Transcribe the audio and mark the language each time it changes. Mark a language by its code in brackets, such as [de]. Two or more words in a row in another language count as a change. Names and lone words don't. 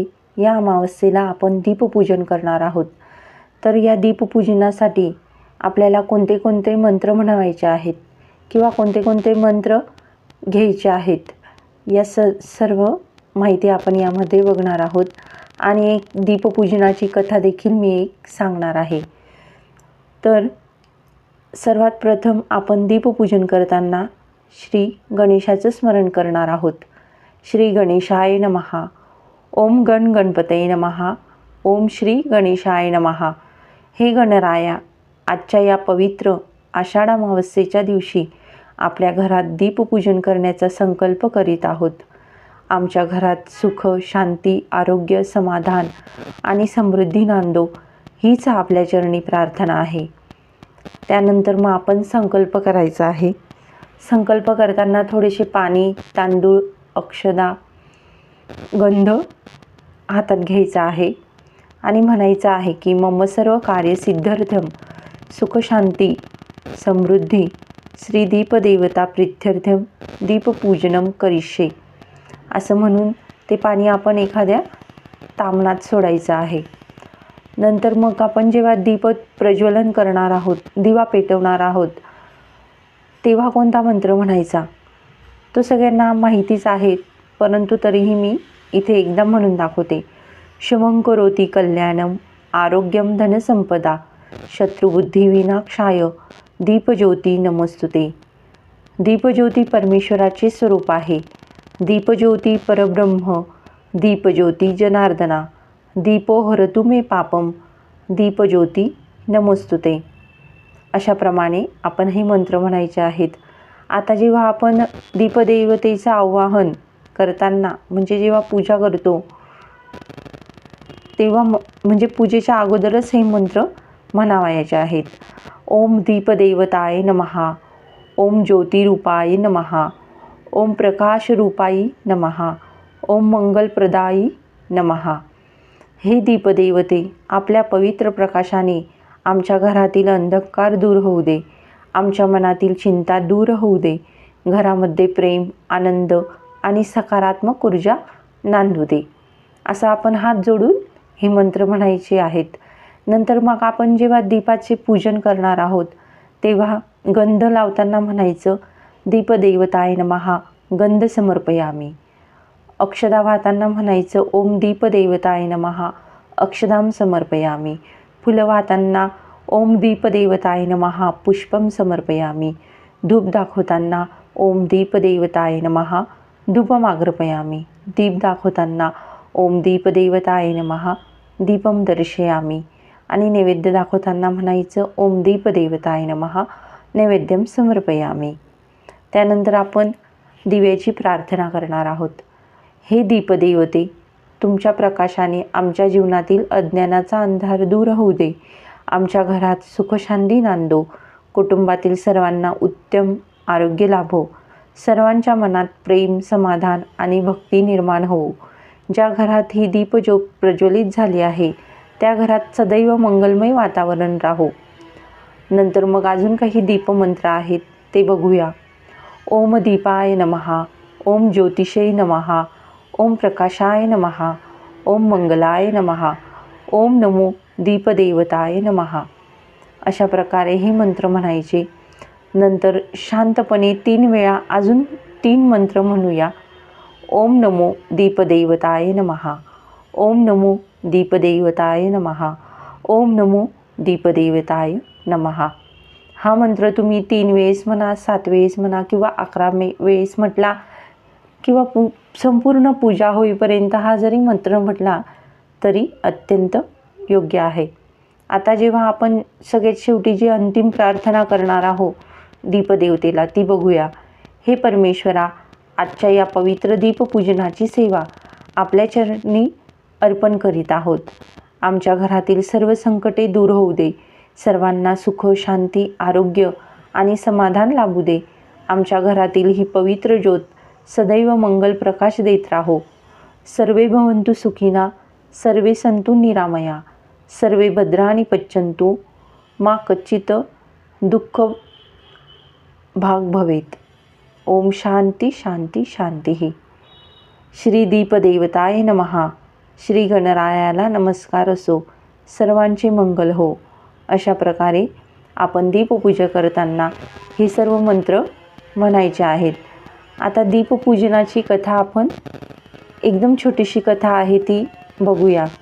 [mr] या अमावस्येला आपण दीपपूजन करणार आहोत. तर या दीपपूजनासाठी आपल्याला कोणते कोणते मंत्र म्हणायचे आहेत किंवा कोणते कोणते मंत्र घ्यायचे आहेत, या सर्व माहिती आपण यामध्ये बघणार आहोत. आणि एक दीपपूजनाची कथा देखील मी एक सांगणार आहे. तर सर्वात प्रथम आपण दीपपूजन करताना श्री गणेशाचं स्मरण करणार आहोत. [sa] श्री गणेशाय नमः. ओम गणपतये नमः. ओम श्री गणेशाय नमः. [mr] हे गणराया, आजच्या या पवित्र आषाढ अमावस्येच्या दिवशी आपल्या घरात दीपपूजन करण्याचा संकल्प करीत आहोत. आमच्या घरात सुख, शांती, आरोग्य, समाधान आणि समृद्धी नांदो, हीच आपल्या चरणी प्रार्थना आहे. त्यानंतर मग आपण संकल्प करायचा आहे. संकल्प करताना थोडेसे पाणी, तांदूळ, अक्षदा, गंध हातात घ्यायचा आहे आणि म्हणायचं आहे की [sa] मम सर्व कार्य सिद्ध्यर्थम सुख शांती समृद्धी श्री दीपदेवता प्रीत्यर्थम दीपपूजनम करिष्ये. [mr] असं म्हणून ते पाणी आपण एखाद्या तामणात सोडायचं आहे. नंतर मग आपण जेव्हा दीप प्रज्वलन करणार आहोत, दिवा पेटवणार आहोत, तेव्हा कोणता मंत्र म्हणायचा तो सगळ्यांना माहितीच आहे, परंतु तरीही मी इथे एकदा म्हणून दाखवते. [sa] शुभं करोति कल्याणम आरोग्यम धनसंपदा शत्रुबुद्धी विनाशाय दीपज्योती नमोस्तुते. [mr] दीपज्योती परमेश्वराचे स्वरूप आहे. [sa] दीपज्योती परब्रह्म, दीपज्योती जनार्दना, दीपो हरतु मे पापम, दीपज्योती नमोस्तुते. [mr] अशाप्रमाणे आपण हे मंत्र म्हणायचे आहेत. आता जेव्हा आपण दीपदेवतेचं आवाहन करताना म्हणजे जेव्हा पूजा करतो तेव्हा म्हणजे पूजेच्या अगोदरच हे मंत्र म्हणावायचे आहेत. [sa] ओम दीपदेवताय नमः. ओम ज्योतिरूपाय नमः. ओम प्रकाशरूपाय नमः. ओम मंगलप्रदाय नमः. [mr] हे दीपदेवते, आपल्या पवित्र प्रकाशाने आमच्या घरातील अंधकार दूर होऊ दे. आमच्या मनातील चिंता दूर होऊ दे. घरामध्ये प्रेम, आनंद आणि सकारात्मक ऊर्जा नांदू दे. असं आपण हात जोडून हे मंत्र म्हणायचे आहेत. नंतर मग आपण जेव्हा दीपाचे पूजन करणार आहोत तेव्हा गंध लावताना म्हणायचं [sa] दीपदेवताय नमः गंध समर्पयामी. [mr] अक्षदा वाहताना म्हणायचं [sa] ओम दीपदेवताय नमः अक्षदाम समर्पयामी. [mr] फुलं वाहताना [sa] ओम दीपदेवताय नमः पुष्पम समर्पयामी. [mr] धूप दाखवताना [sa] ओम दीपदेवताय नमः धूपम आग्रपयामी. [mr] दीप दाखवताना [sa] ओम दीपदेवताय नमः दीपम दर्शयामी. [mr] आणि नैवेद्य दाखवताना म्हणायचं [sa] ओम दीपदेवताय नमः नैवेद्यम समर्पयामी. [mr] त्यानंतर आपण दिव्याची प्रार्थना करणार आहोत. हे दीपदेवते, तुमच्या प्रकाशाने आमच्या जीवनातील अज्ञानाचा अंधार दूर होऊ दे. आमच्या घरात सुखशांती नांदो. कुटुंबातील सर्वांना उत्तम आरोग्य लाभो. सर्वांच्या मनात प्रेम, समाधान आणि भक्ती निर्माण होवो. ज्या घरात ही दीपज्योत प्रज्वलित झाली आहे त्या घरात सदैव मंगलमय वातावरण राहो. नंतर मग अजून काही दीपमंत्र आहेत ते बघूया. [sa] ओम दीपाय नमः. ओम ज्योतिषे नमः. ओम प्रकाशाय नमः. ओम मंगलाय नमः. ओम नमो दीपदेवताय नमः. [mr] अशा प्रकारे हे मंत्र म्हणायचे. नंतर शांतपणे 3 वेळा अजून 3 मंत्र म्हणूया. [sa] ओम नमो दीपदेवताय नमः. ओम नमो दीपदेवताय नमः. ओम नमो दीपदेवताय नमः. [mr] हा मंत्र तुम्ही 3 वेळेस म्हणा, 7 वेळेस म्हणा किंवा 11 वेळेस म्हटला किंवा संपूर्ण पूजा होईपर्यंत हा जरी मंत्र म्हटला तरी अत्यंत योग्य आहे. आता जेव्हा आपण सगळ्यात शेवटी जी अंतिम प्रार्थना करणार आहोत दीपदेवतेला ती बघूया. हे परमेश्वरा, आजच्या या पवित्र दीपपूजनाची सेवा आपल्या चरणी अर्पण करीत आहोत. आमच्या घरातील सर्व संकटे दूर होऊ दे. सर्वांना सुख, शांती, आरोग्य आणि समाधान लाभू दे. आमच्या घरातील ही पवित्र ज्योत सदैव मंगल प्रकाश देत राहो. [sa] सर्वे भवन्तु सुखिना, सर्वे सन्तु निरामया, सर्वे भद्राणि पश्यन्तु, मा कच्चित दुःख भाग भवेत. ओम शांती शांती शांती. श्री दीपदेवताय नमः. [mr] श्री गणरायाला नमस्कार असो. सर्वांचे मंगल हो. अशा प्रकारे आपण दीपपूजा करताना हे सर्व मंत्र म्हणायचे आहेत. आता दीपपूजनाची कथा आपण एकदम छोटीशी कथा आहे ती बघूया.